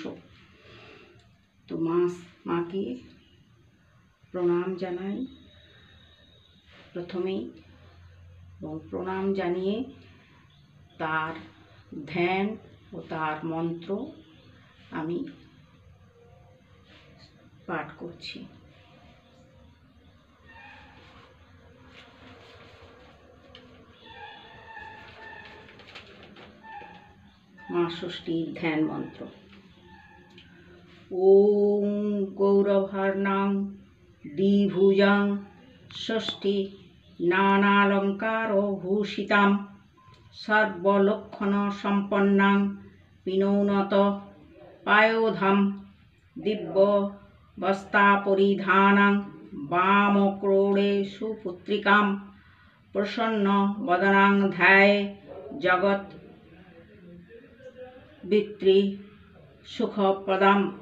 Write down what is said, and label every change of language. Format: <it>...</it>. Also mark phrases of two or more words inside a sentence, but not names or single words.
<bn>তো মাকে প্রণাম জানাই প্রথমেই, এবং প্রণাম জানিয়ে তার ধ্যান ও তার মন্ত্র আমি পাঠ করছি। মা ষষ্ঠীর ধ্যান মন্ত্র।</bn> <sa>ওম গৌরভার্ণাং দ্বিভুজাং ষষ্ঠী নানালঙ্কার ভূষিতাম সর্বলক্ষণ সম্পন্নাং পিনৌনত পায়োধাম দিব্য বস্তা পরিধানাং বামক্রোড়ে সুপুত্রিকাম প্রসন্ন বদনাং ধ্যায়ে জগৎ বিত্রী সুখপ্রদাম।</sa>